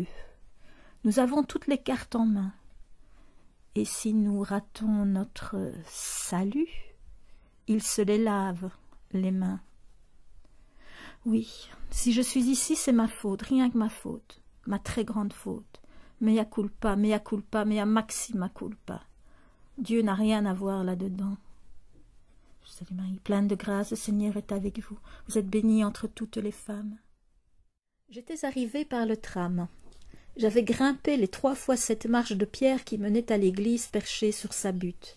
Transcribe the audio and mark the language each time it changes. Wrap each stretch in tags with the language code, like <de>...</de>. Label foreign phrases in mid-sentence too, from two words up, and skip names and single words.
<fr>Nous avons toutes les cartes en main. Et si nous ratons notre salut, il se les lave, les mains. Oui, si je suis ici, c'est ma faute, rien que ma faute, ma très grande faute.</fr> <la>Mea culpa, mea culpa, mea maxima culpa.</la> <fr>Dieu n'a rien à voir là-dedans. Je salue Marie, pleine de grâce, le Seigneur est avec vous. Vous êtes bénie entre toutes les femmes. J'étais arrivée par le tram. J'avais grimpé les 3 fois 7 marches de pierre qui menaient à l'église perchée sur sa butte.</fr>